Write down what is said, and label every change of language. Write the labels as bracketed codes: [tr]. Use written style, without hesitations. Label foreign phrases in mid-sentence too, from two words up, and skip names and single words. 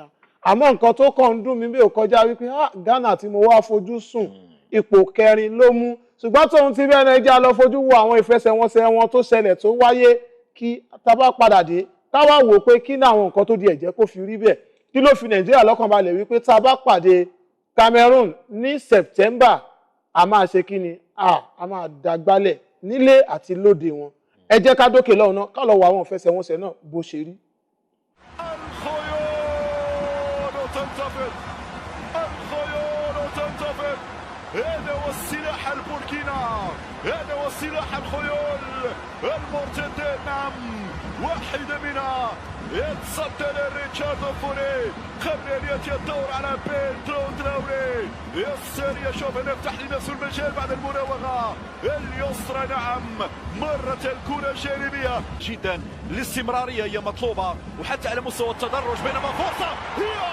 [yo] àmọ́ nǹkan tó kàn ń dùn mí bí ò kọjá wípé Ghana tí mo wá fojú sùn ipò kẹrin ló mú ṣùgbọ́n tóun ti bẹ́ẹ̀ Nàìjíríà lọ fojú wo àwọn ìfẹsẹ̀wọnsẹ̀ wọn tó ṣẹlẹ̀ tó wáyé kí tá bá padà dé táwa wò pé kí ní àwọn nǹkan tó di ẹ̀jẹ̀ kó fi rí bẹ́ẹ̀ kí ló fi Nàìjíríà lọ́kàn balẹ̀ wípé tá a bá pàdé Cameroon ní September a máa ṣe kí ni a máa dàgbálẹ̀ nílé àti lóde wọn ẹ jẹ́ ká dókè lọ́hùn náà ká lọ wo àwọn ìfẹsẹ̀wọnsẹ̀ náà bó ṣe rí. [ar] هذا هو السلاح البوركينا هذا هو سلاح الخيول المرتدات نعم واحدة منها يتصدى لريتشاردو فوري قبل ان ياتي الدور على بيترو تراوري السارية شوف نفتح لنفسه المجال بعد المراوغة اليسرى نعم مرت الكرة جانبية جدا الاستمرارية هي مطلوبة وحتى على مستوى التدرج بينما فرصة هي